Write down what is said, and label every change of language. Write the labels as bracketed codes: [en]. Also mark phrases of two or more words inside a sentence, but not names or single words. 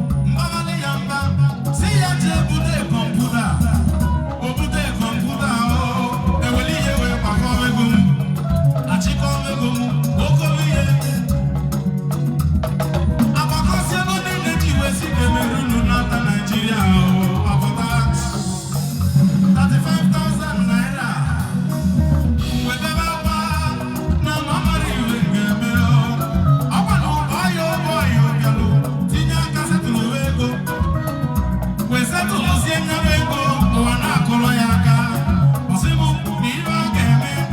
[ig] Mbawali ya mba, si ya jee bute kọmputa. O bute kọmputa, o, eweli ihe wee gbakọọ ego m. Achịkọọ ego m, okoro ihe. Agbakọsịa ego niile ji wee si Cameroon nata Naịjirịa, o, apụta. [en] Thirty-five thousand naira. [ig] Wetara akwa na mama na iwe ga-eme o. Ọ kwa na ụba ya, ụba ya, ọ bịalụ, tinye aka setụlụ ego. We setụlụzie nyere ego, ụwa na-akụrụ ya aka. Ọ sị mụ na iwe ọ ga-eme.